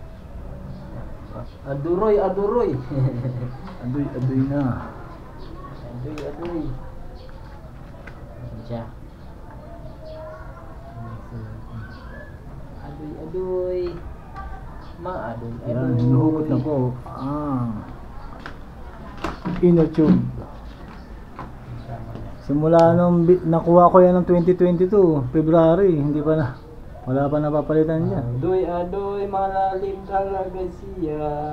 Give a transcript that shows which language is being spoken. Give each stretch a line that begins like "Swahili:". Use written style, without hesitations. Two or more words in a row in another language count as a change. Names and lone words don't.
Filipino: Aduroy, aduroy. Adoy, adoy na. Aduy, aduy. Siya. Aduy, aduy. Maadoy, adoy. Yan, hinuhukot na ko.
English: Inner tube.
Filipino: Simula nung nakuha ko yan ng 2022, February, hindi pa na. Wala pa napapalitan niya. Adoy, adoy, malalim talaga siya.